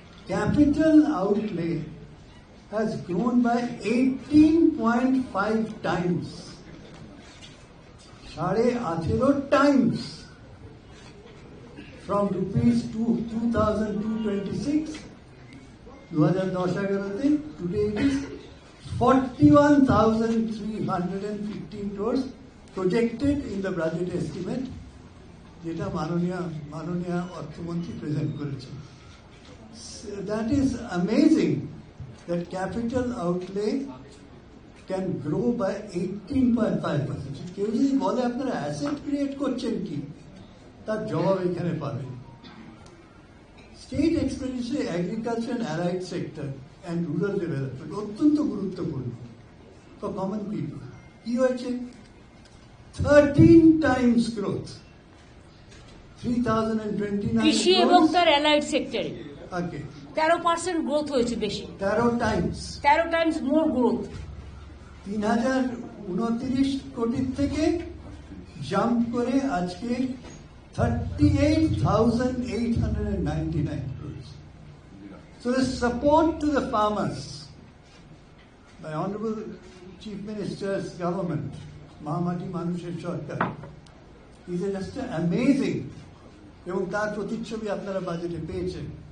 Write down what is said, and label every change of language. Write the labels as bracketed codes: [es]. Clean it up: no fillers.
[en] capital outlay has grown by 18.5 times, 18.5 times, from rupees 2,226 2010-11, today it is 41,315 crores projected in the budget estimate, [bn] যেটা মাননীয় অর্থমন্ত্রী present করেছেন। [en] That is amazing that capital outlay can grow by 18.5%. [bn] কেউ যদি বলে আপনারা asset create করছেন কি, তার জবাব এখানে পাবেন। [en] state expenditure agriculture and allied sector and rural development [bn] অত্যন্ত গুরুত্বপূর্ণ [en] For common people. [bn] কি হয়েছে, [en] 13 times [bn] গ্রোথ, 3,029 কৃষি এবং তার অ্যালাইড সেক্টরে [en] okay [bn] 13% গ্রোথ হয়েছে, বেশি [en] 13 times more growth. [bn] 3,029 কোটির থেকে জাম্প করে আজকে 38,899 crores. [en] So the support to the farmers by Honorable Chief Minister's government, Mahamati Manusher Sarkar, is just amazing [bn] এবং তার প্রতিচ্ছবি আপনারা বাজেটে পেয়েছেন।